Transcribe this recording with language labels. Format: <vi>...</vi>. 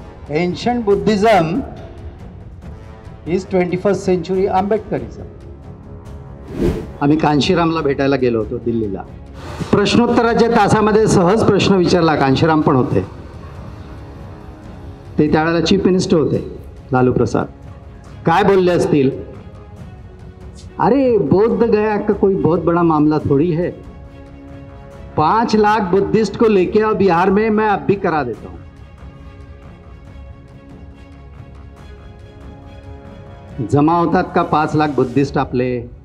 <en>Ancient Buddhism is 21st century Ambedkarism.</en> <mr>आम्ही कांशीरामला भेटायला गेलो होतो दिल्लीला. प्रश्नोत्तराच्या तासामध्ये सहज प्रश्न विचारला. कांशीराम पण होते, ते त्यावेळेला चीफ मिनिस्टर होते, लालू प्रसाद. काय बोलले असतील?</mr> <hi>अरे बौद्ध गया का कोई बहुत बड़ा मामला थोड़ी है, 5 लाख बुद्धिस्ट को लेके आओ बिहार में, मैं अब भी करा देता हूं.</hi> <mr>जमा होतात का 5 लाख बुद्धिस्ट आपले?</mr>